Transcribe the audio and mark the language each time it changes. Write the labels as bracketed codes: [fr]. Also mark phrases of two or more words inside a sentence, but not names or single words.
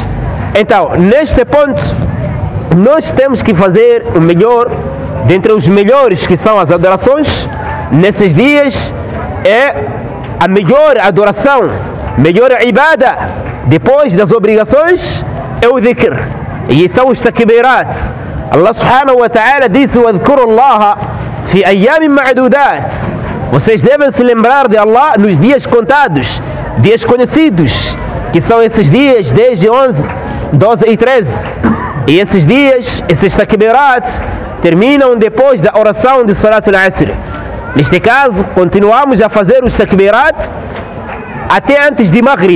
[pt] Então, neste ponto, nós temos que fazer o melhor, dentre os melhores que são as adorações. Nesses dias é a melhor adoração, melhor ibada, depois das obrigações, é o dhikr, e são os takbirat. [ar] الله سبحانه و تعالى disse: وَاذْكُرُوا اللَّهَ فِي أَيَّامٍ مَعْدُودَاتٍ. [pt] Vocês devem se lembrar de Allah nos dias contados, dias conhecidos, que são esses dias 10, 11, 12 e 13. E esses dias, esses takbirat, terminam depois da oração de [ar] صلاة العصر. [pt] Neste caso, continuamos a fazer os takbirat até antes de Maghrib.